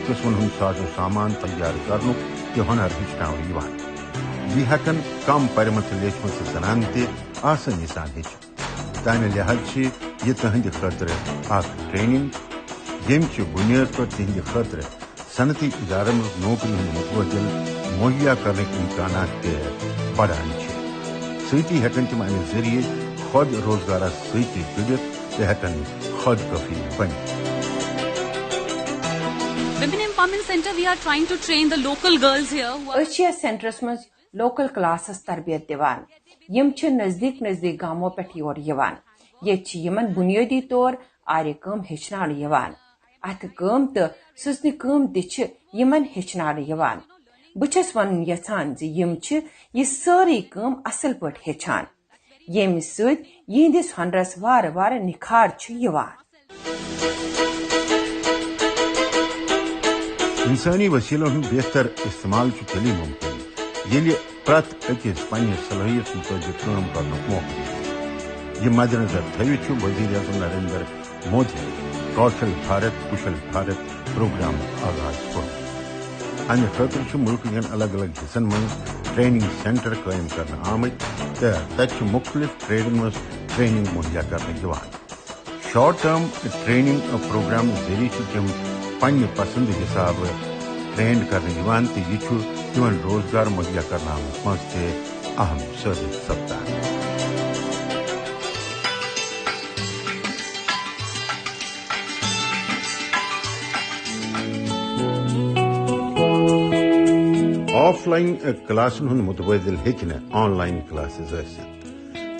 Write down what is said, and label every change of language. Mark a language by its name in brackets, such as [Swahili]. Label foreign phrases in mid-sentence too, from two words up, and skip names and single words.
[Kashmiri] قسمن ہند ساز و سامان تیار کرنک تہ ہنر ہچن یہ ہیکن کم پرمت لیچمت زنان تہ آسانی سان ہچ تمہ لحاظ یہ تہند خاطر اخ ٹریننگ یم بنیاد پر تہند خاطر صنعتی ادارن نوکری ہند متبادل مہیا کرنے امکانات تہ بڑھان سۭتی ہیکن تم امہ ذریعہ خود روزگارس سۭتی جڑتھ تہ ہیکن خود کفیل بنتھ. [English] Women Empowerment Center, we are trying to train the local girls here who are... [Kashmiri] اس سینٹرس مز لوکل کلاسس تربیت دیوان یم چھ نزدیک نزدیک گاموں پہ یور یوان یہ یمن بنیادی طور آرِ کام ہچنان یوان اتھ کام تو سٕژنہِ کام تہ چھ یمن ہچنان یوان. بچس ون یژھان زِ یم چھ یہ ساری کام اصل پٲٹھۍ ہچھان ییٚمہِ سۭتۍ یہندس ہنرس وارٕ وارٕ نکھار چھ یوان. انسانی وسیلن ہند بہتر استعمال تیلی ممکن ییٚلہِ پرٛٮ۪تھ أکِس پننِس صلٲحیت مطٲبق کٲم کرنُک موقعہٕ دِیہِ. یہ مد نظر تھٲوِتھ چھُ وزیر اعظم نریندر مودی کوشل بھارت کشل بھارت پروگرام آغاز کوٚرمُت. امہِ خٲطرٕ چھُ مُلکہٕ کٮ۪ن الگ الگ حصن منٛز ٹریننگ سینٹر قٲیم کرنہٕ آمٕتۍ تہٕ تتہِ چھِ مختلف ٹریڈن منٛز ٹریننگ مہیا کرنہٕ یِوان. [English] short term training program [Kashmiri] ذریعہ چھِ تِم پننہِ پسند حساب ٹرینڈ کرنہٕ یِوان تہٕ یہِ چھُ تِمن روزگار مہیا کرناونس منٛز تہِ اہم ثٲبت سپدان. آف لائن کلاسن ہند متبادل ہیٚکہِ نہٕ [English] online classes [Kashmiri] ٲسِتھ.